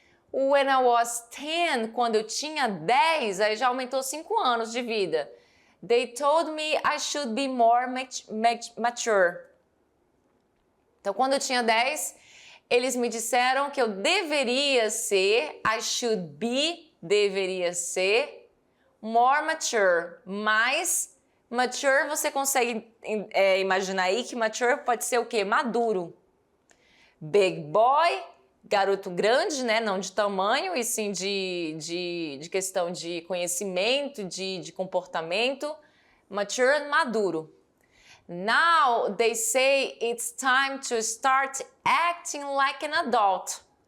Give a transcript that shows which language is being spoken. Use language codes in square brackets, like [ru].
[en] When I was 10, [pt] quando eu tinha 10, aí já aumentou 5 anos de vida. [en] They told me I should be more mature. [pt] Então, quando eu tinha 10... eles me disseram que eu deveria ser, [en] I should be, [pt] deveria ser, [en] more mature. [pt] Mais mature, você consegue imaginar aí que mature pode ser o quê? Maduro. [en] Big boy, [pt] garoto grande, né? Não de tamanho, e sim de questão de conhecimento, de comportamento. Mature, maduro. [en] Now they say it's time to start acting like an adult.